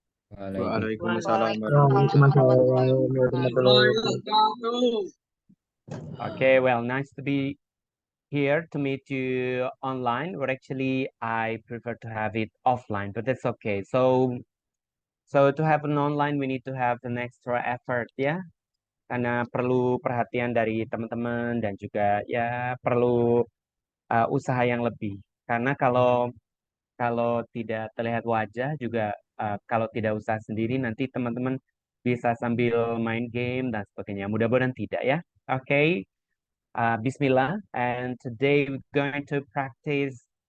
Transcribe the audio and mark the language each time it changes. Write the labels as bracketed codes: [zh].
[ar] Waalaikumsalam warahmatullahi wabarakatuh. [en] Okay, well, nice to be here to meet you online. But actually, I prefer to have it offline, but that's okay. So to have an online, we need to have an extra effort, ya. [id] Karena perlu perhatian dari teman-teman dan juga ya perlu usaha yang lebih. Karena kalau tidak terlihat wajah juga kalau tidak usaha sendiri nanti teman-teman bisa sambil main game dan sebagainya. Mudah-mudahan tidak ya. Oke, Bismillah. [en] And today we're going to practice.